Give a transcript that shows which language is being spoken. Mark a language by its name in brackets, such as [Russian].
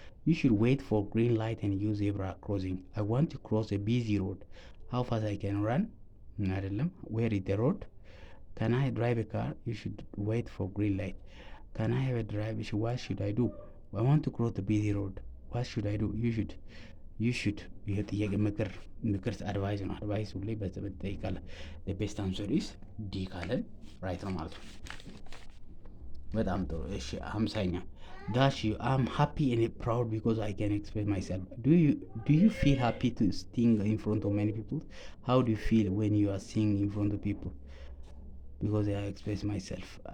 [English] You should wait for green light and use zebra crossing. I want to cross a busy road. How fast I can run? አይደለም where is the road? Can I drive a car? You should wait for green light. Can I have a drive? What should I do? I want to cross the busy road. What should I do? [Amharic] You should ይሄ ጥያቄ ምክር አድቫይስ ነው። አድቫይስ ሁሌ በዘበት ጠይቃለ። [English] the best answer is [Amharic] ዲ ካለን ራይት ነው ማለት ነው። በጣም ጥሩ እሺ 50ኛ [English] dash you I'm happy and proud because I can express myself. Do you feel happy to sing in front of many people? How do you feel when you are singing in front of people? Because I express myself.